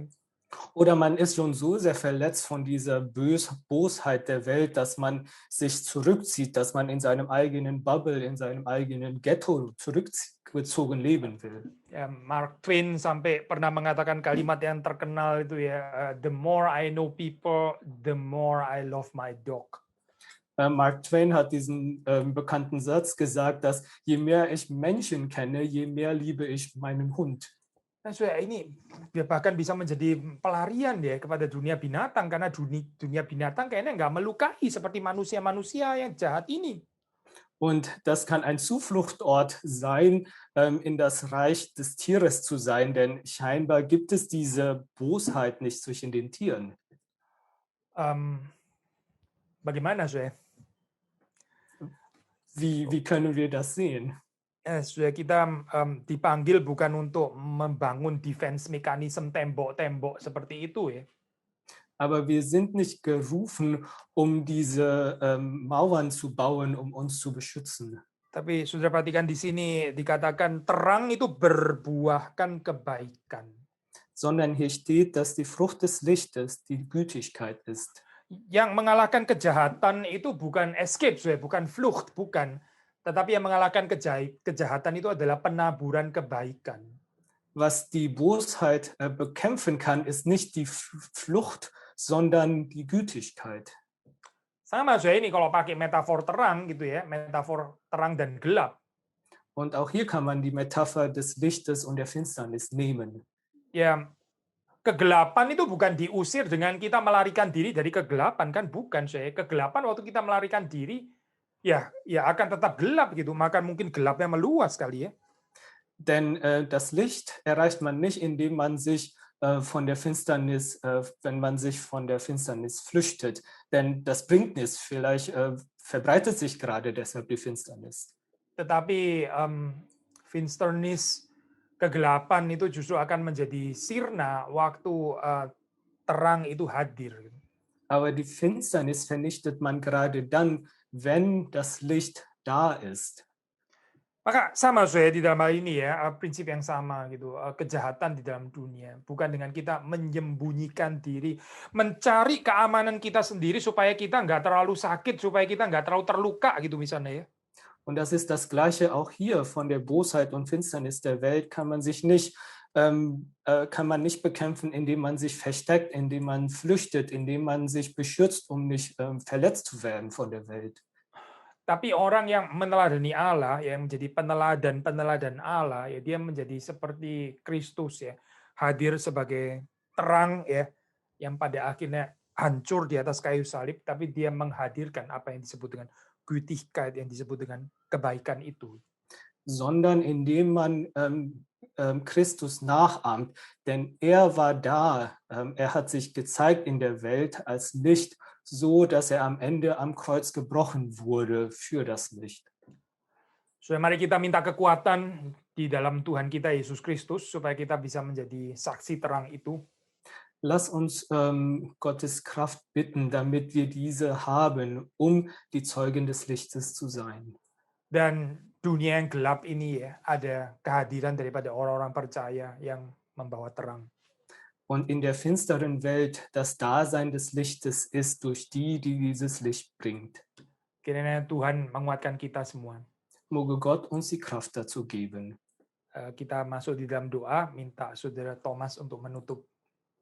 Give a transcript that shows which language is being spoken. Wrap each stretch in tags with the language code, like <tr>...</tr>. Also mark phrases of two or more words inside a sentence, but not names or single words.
<de>Oder man ist schon so sehr verletzt von dieser Bosheit der Welt, dass man sich zurückzieht, dass man in seinem eigenen Bubble, in seinem eigenen Ghetto zurückgezogen leben will.</de> <id>Ya, Mark Twain sampai pernah mengatakan kalimat yang terkenal itu ya,</id> <en>the more I know people, the more I love my dog.</en> <de>Mark Twain hat diesen bekannten Satz gesagt, dass je mehr ich Menschen kenne, je mehr liebe ich meinen Hund.</de> <id>Nah, Saudara, ini bahkan bisa menjadi pelarian ya kepada dunia binatang, karena dunia binatang kayaknya nggak melukai seperti manusia-manusia yang jahat ini.</id> <de>Und das kann ein Zufluchtort sein, in das Reich des Tieres zu sein, denn scheinbar gibt es diese Bosheit nicht zwischen den Tieren.</de> <id>Bagaimana, Saudara?</id> <de>Wie können wir das sehen?</de> <id>Saudara, kita dipanggil bukan untuk membangun</id> <en>defense mechanism</en> <id>tembok-tembok seperti itu ya.</id> <de>Aber wir sind nicht gerufen, um diese Mauern zu bauen, um uns zu beschützen.</de> <id>Tapi saudara perhatikan di sini dikatakan terang itu berbuahkan kebaikan.</id> <de>Sondern hier steht, dass die Frucht des Lichtes die Gütigkeit ist.</de> <id>Yang mengalahkan kejahatan itu bukan escape, saudara, bukan flucht, bukan. Tetapi yang mengalahkan kejahatan itu adalah penaburan kebaikan.</id> <de>Was die Bosheit bekämpfen kann, ist nicht die Flucht, sondern die Gütigkeit.</de> <id>Sama saudara, ini kalau pakai metafor terang gitu ya, metafor terang dan gelap.</id> <de>Und auch hier kann man die Metapher des Lichtes und der Finsternis nehmen.</de> <id>Ya, kegelapan itu bukan diusir dengan kita melarikan diri dari kegelapan, kan bukan saudara. Kegelapan waktu kita melarikan diri ya akan tetap gelap gitu, maka mungkin gelapnya meluas kali ya.</id> <de>Denn das Licht erreicht man nicht, indem man sich von der Finsternis, wenn man sich von der Finsternis flüchtet. Denn das bringt nichts. Vielleicht verbreitet sich gerade deshalb die Finsternis.</de> <id>Tetapi finsternis, kegelapan itu justru akan menjadi sirna waktu terang itu hadir.</id> <de>Aber die Finsternis vernichtet man gerade dann, wenn das Licht da ist.</de> <id>Maka sama saudara di dalam hal ini ya, prinsip yang sama gitu, kejahatan di dalam dunia. Bukan dengan kita menyembunyikan diri, mencari keamanan kita sendiri supaya kita nggak terlalu sakit, supaya kita nggak terlalu terluka gitu misalnya ya.</id> <de>Und das ist das Gleiche auch hier von der Bosheit und Finsternis der Welt kann man nicht bekämpfen, indem man sich versteckt, indem man flüchtet, indem man sich beschützt, um nicht verletzt zu werden von der Welt.</de> <id>Tapi orang yang meneladani Allah, yang menjadi peneladan Allah, ya dia menjadi seperti Kristus ya, hadir sebagai terang ya, yang pada akhirnya hancur di atas kayu salib, tapi dia menghadirkan apa yang disebut dengan Gütigkeit, yang disebut dengan kebaikan itu.</id> <de>Sondern indem man Christus nachahmt, denn er war da, er hat sich gezeigt in der Welt als Licht, so dass er am Ende am Kreuz gebrochen wurde für das Licht.</de> <id>So, mari kita minta kekuatan di dalam Tuhan kita Yesus Kristus supaya kita bisa menjadi saksi terang itu.</id> <de>Lass uns Gottes Kraft bitten, damit wir diese haben, um die Zeugen des Lichtes zu sein.</de> <id>Dan dunia yang gelap ini ya, ada kehadiran daripada orang-orang percaya yang membawa terang.</id> <de>Und in der finsteren Welt das Dasein des Lichtes ist durch die dieses Licht bringt.</de> <id>Kiranya Tuhan menguatkan kita semua.</id> <de>Möge Gott uns die Kraft dazu geben.</de> <id>Kita masuk di dalam doa, minta saudara Thomas untuk menutup.</id>